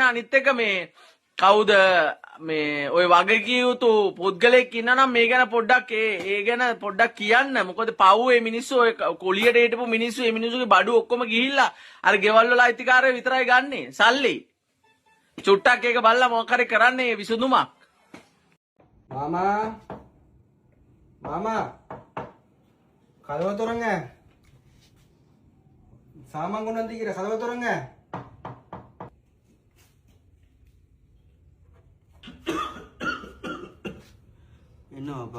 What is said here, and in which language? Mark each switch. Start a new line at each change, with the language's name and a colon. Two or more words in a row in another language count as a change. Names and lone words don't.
Sinhala: අනිත් එක මේ කවුද මේ ඔය වගකීම් යුතු පුද්ගලෙක් ඉන්නනම් මේ ගැන පොඩ්ඩක් ඒ ගැන පොඩ්ඩක් කියන්න. මොකද පව් මේ මිනිස්සු ඔය කොලියට හිටපු මිනිස්සු මේ මිනිස්සුගේ බඩු ඔක්කොම ගිහිල්ලා අර ගෙවල් වල අයිතිකාරයෝ විතරයි ගන්නෙ සල්ලි. චුට්ටක් එක බලලා මොකක් හරි කරන්නේ විසඳුමක්.
Tamil: மாமா கதவை திறங்க. சாமான் கொண்டு வந்திருக்கிற கதவை திறங்க. என்னவாப்பா?